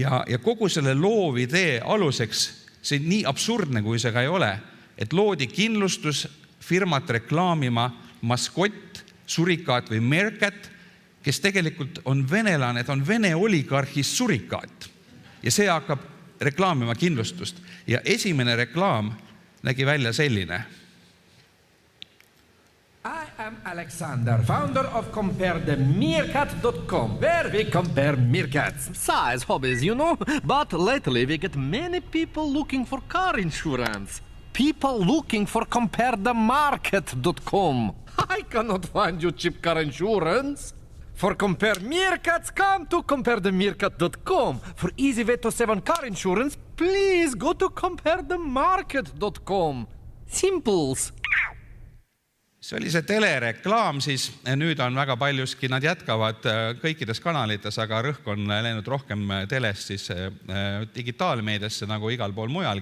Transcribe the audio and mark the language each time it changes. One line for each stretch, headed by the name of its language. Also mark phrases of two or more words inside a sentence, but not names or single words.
Estonian: Ja kogu selle loovidee aluseks See on nii absurdne, kui see ka ei ole, et loodi kindlustusfirmat reklaamima maskott, surikaat või Meerkat, kes tegelikult on venelane, ta on Vene oligarhist surikaat. Ja see hakkab reklaamima kindlustust. Ja esimene reklaam nägi välja selline.
English: I am Alexander, founder of CompareTheMeerkat.com, where we compare meerkats. Size hobbies, you know, but lately we get many people looking for car insurance. People looking for CompareTheMarket.com. I cannot find you cheap car insurance. For Compare Meerkats, come to CompareTheMeerkat.com. For easy way to save on car insurance, please go to CompareTheMarket.com. Simples.
Estonian: See oli see telereklaam siis, nüüd on väga paljuski, nad jätkavad kõikides kanalites, aga rõhk on läinud rohkem telest siis digitaalmeediasse nagu igal pool mujalgi.